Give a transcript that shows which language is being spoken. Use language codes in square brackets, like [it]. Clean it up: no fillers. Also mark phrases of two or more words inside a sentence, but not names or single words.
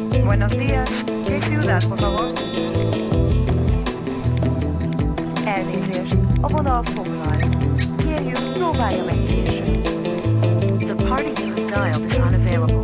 [es] Buenos días. ¿Qué ciudad, por favor? [hu] Elnézést, a vonal foglal. Kérjük, próbálja meg később. [en] The party you have dialed is unavailable.